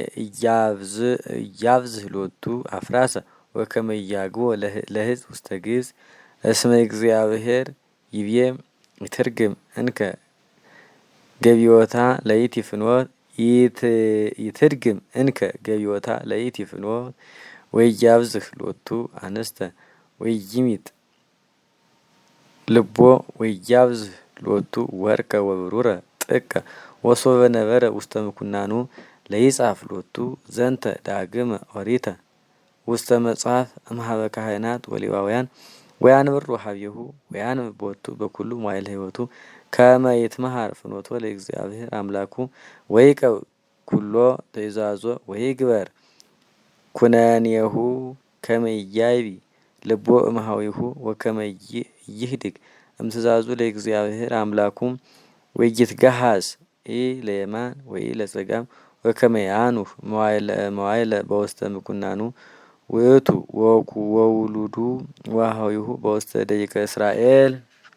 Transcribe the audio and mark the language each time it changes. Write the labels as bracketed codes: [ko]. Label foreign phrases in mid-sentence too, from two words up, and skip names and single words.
[gez] ኢያብዝህ ሎቱ አፍራሰ ወከመ ኢያግቦ ለሕዝብ ውስተ ግብጽ እስመ እግዚአብሔር ይብዬ ይትርግም እንከ ገቢዮታ ለይእቲ ፍኖት ይትርግም እንከ ገቢዮታ ለይእቲ ፍኖት ወኢያብዝህ ሎቱ አንስተ ወኢይሚጥ ልቦ ወኢያብዝህ ሎቱ ወርቀ ወብሩረ ጥቀ ወሶበ ነበረ ውስተ ምኩናኑ ለይጻፍ ሎቱ ዘንተ ዳግመ ኦሪተ ውስተ መጽሐፍ እምኀበ ካህናት ወሌዋውያን ወያንብር ሀቤሁ ወያንብብ ቦቱ በኩሉ መዋዕለ ሕይወቱ ከመ ይትመሃር ፍኖቶ ለእግዚአብሔር አምላኩ ወይቀብ ኩሎ ትእዛዞ ወይግበር ኩነኔሁ ከመ ኢያይቢ ልቦ እምኀዊሁ ወከመ ይህድግ እምትእዛዙ ለእግዚአብሔር አምላኩ ወይትገሃጽ ኢ ለየማን ወኢ ለጸጋም ወከመ ያኑህ መዋዕለ በውስተ ምኩናኑ ውእቱ ወውሉዱ ወኀዊሁ በውስተ ደቂቀ እስራኤል